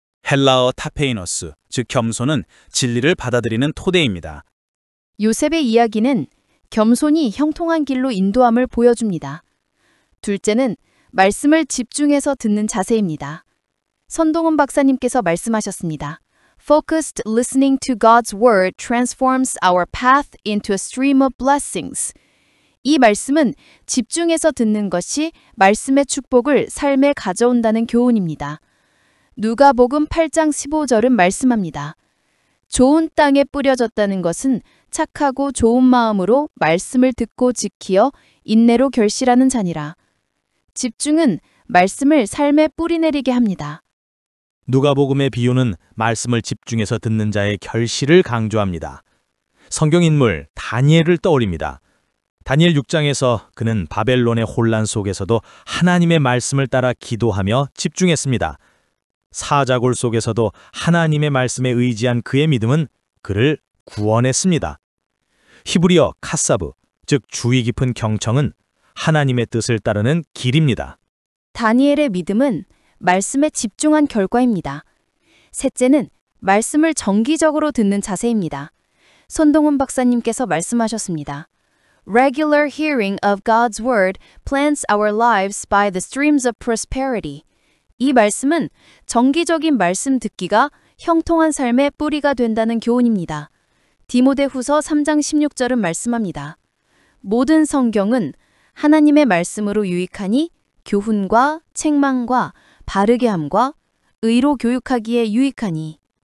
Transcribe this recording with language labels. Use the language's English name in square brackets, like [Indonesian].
[Korean] 헬라어 타페이너스, 즉 겸손은 진리를 받아들이는 토대입니다. 요셉의 이야기는 겸손이 형통한 길로 인도함을 보여줍니다. 둘째는 말씀을 집중해서 듣는 자세입니다. 손동훈 박사님께서 말씀하셨습니다. [English] Focused listening to God's word transforms our path into a stream of blessings. [Korean] 이 말씀은 집중해서 듣는 것이 말씀의 축복을 삶에 가져온다는 교훈입니다. 누가복음 8장 15절은 말씀합니다. 좋은 땅에 뿌려졌다는 것은 착하고 좋은 마음으로 말씀을 듣고 지키어 인내로 결실하는 자니라. 집중은 말씀을 삶에 뿌리내리게 합니다. 누가복음의 비유는 말씀을 집중해서 듣는 자의 결실을 강조합니다. 성경인물 다니엘을 떠올립니다. 다니엘 6장에서 그는 바벨론의 혼란 속에서도 하나님의 말씀을 따라 기도하며 집중했습니다. 사자골 속에서도 하나님의 말씀에 의지한 그의 믿음은 그를 구원했습니다. 히브리어 카사브, 즉 주의 깊은 경청은 하나님의 뜻을 따르는 길입니다. 다니엘의 믿음은 말씀에 집중한 결과입니다. 셋째는 말씀을 정기적으로 듣는 자세입니다. 손동훈 박사님께서 말씀하셨습니다. [English] Regular hearing of God's word plants our lives by the streams of prosperity. [Korean] 이 말씀은 정기적인 말씀 듣기가 형통한 삶의 뿌리가 된다는 교훈입니다. 디모데후서 3장 16절은 말씀합니다. 모든 성경은 하나님의 말씀으로 유익하니 교훈과 책망과 바르게 함과 의로 교육하기에 유익하니.